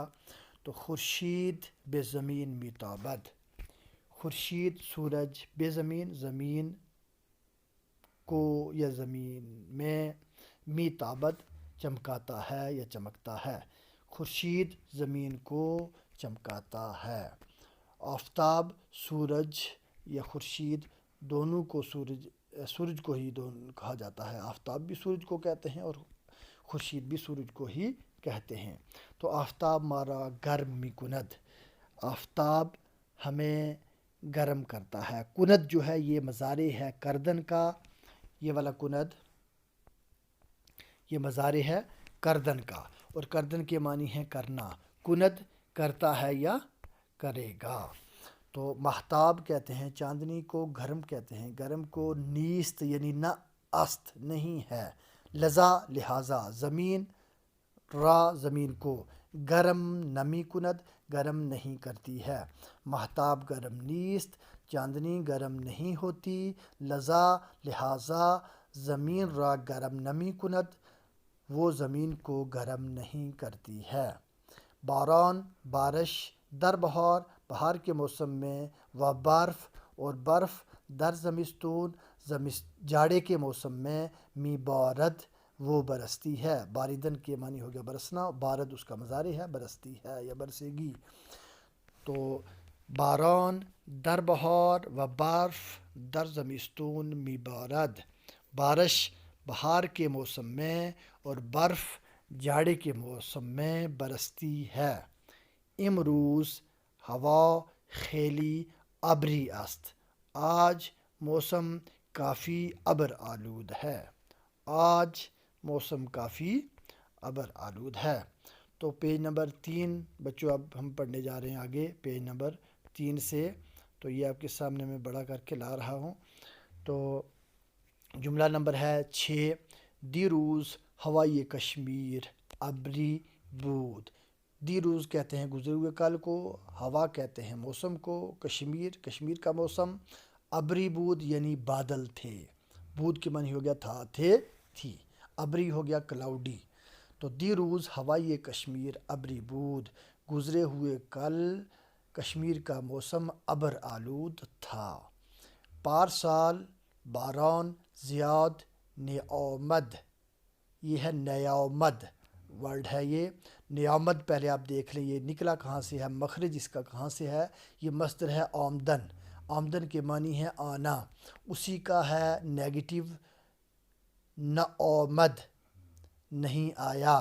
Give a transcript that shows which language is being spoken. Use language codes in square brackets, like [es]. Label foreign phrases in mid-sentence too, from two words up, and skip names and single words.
[ur] تو [fa] خورشید بے زمین میتابد، [ur] خورشید سورج، [fa] بے زمین [ur] زمین کو یا زمین میں، میتابد چمکاتا ہے یا چمکتا ہے، خورشید زمین کو چمکاتا ہے۔ آفتاب سورج یا خورشید دونوں کو سورج کو ہی کہا جاتا ہے، آفتاب بھی سورج کو کہتے ہیں اور خورشید بھی سورج کو ہی کہتے ہیں۔ تو [fa] آفتاب مارا گرم می کند، [ur] آفتاب ہمیں گرم کرتا ہے۔ کند جو ہے یہ مضارع ہے کردن کا، یہ والا کند یہ مضارع ہے کردن کا، اور کردن کے معنی ہے کرنا، کند کرتا ہے یا کرے گا۔ تو مہتاب کہتے ہیں چاندنی کو، گرم کہتے ہیں گرم کو، نیست یعنی [fa] نہ است [ur] نہیں ہے، لذا لہذا، [fa] زمین را [ur] زمین کو، [fa] گرم نمی کند [ur] گرم نہیں کرتی ہے، [fa] مہتاب گرم نیست [ur] چاندنی گرم نہیں ہوتی، لذا لہذا [fa] زمین را گرم نمی کند [ur] وہ زمین کو گرم نہیں کرتی ہے۔ باران بارش، [fa] در بہار [ur] بہار کے موسم میں، [fa] و برف [ur] اور برف [fa] در زمستون [ur] جاڑے کے موسم میں، [fa] می بارد [ur] وہ برستی ہے، باردن کے معنی ہو گیا برسنا، بارد اس کا مضارع ہے برستی ہے یا برسے گی۔ [fa] تو باران در بہار و برف در زمستون می بارد، [ur] بارش بہار کے موسم میں اور برف جاڑے کے موسم میں برستی ہے۔ [fa] امروز ہوا خیلی ابری است، [ur] آج موسم کافی ابر آلود ہے، آج موسم کافی ابر آلود ہے۔ تو [en] page number [ur] 3 بچوں اب ہم پڑھنے جا رہے ہیں آگے [en] page number [ur] 3 سے، تو یہ آپ کے سامنے میں بڑا کر کے لا رہا ہوں۔ تو جملہ نمبر ہے 6، [fa] دیروز ہوائی کشمیر ابری بود، [ur] دیروز کہتے ہیں گزرے ہوئے کل کو، ہوا کہتے ہیں موسم کو، کشمیر کا موسم، [fa] ابری بود [ur] یعنی بادل تھے، بود کے معنی ہو گیا تھا، تھے، تھی، ابری ہو گیا کلاؤڈی۔ [fa] تو دیروز ہوائی کشمیر ابری بود، [ur] گزرے ہوئے کل کشمیر کا موسم ابر آلود تھا۔ [fa] پارسال باران زیاد نیامد، [ur] یہ ہے نیامد ورڈ ہے، یہ نیامد پہلے آپ دیکھ لیں یہ نکلا کہاں سے ہے، مخرج اس کا کہاں سے ہے، یہ مصدر ہے آمدن، آمدن کے معنی ہے آنا، اسی کا ہے نیگیٹو نآمد نہیں آیا۔